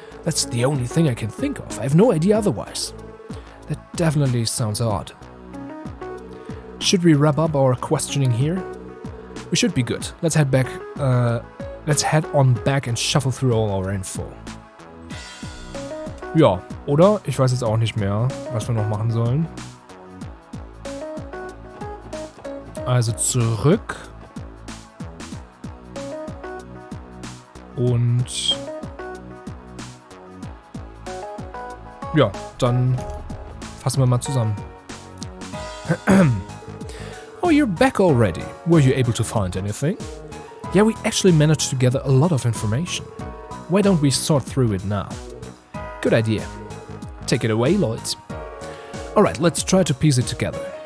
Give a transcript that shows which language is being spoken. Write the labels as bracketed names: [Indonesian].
[English] That's the only thing I can think of. I have no idea otherwise. That definitely sounds odd. Should we wrap up our questioning here? We should be good. Let's head back. Let's head on back and shuffle through all our info. [German] Ja, oder? Ich weiß jetzt auch nicht mehr, was wir noch machen sollen. Also zurück. Und ja, dann fassen wir mal zusammen. [English] Oh, you're back already. Were you able to find anything? Yeah, we actually managed to gather a lot of information. Why don't we sort through it now? Good idea. Take it away, Lloyd. Alright, let's try to piece it together.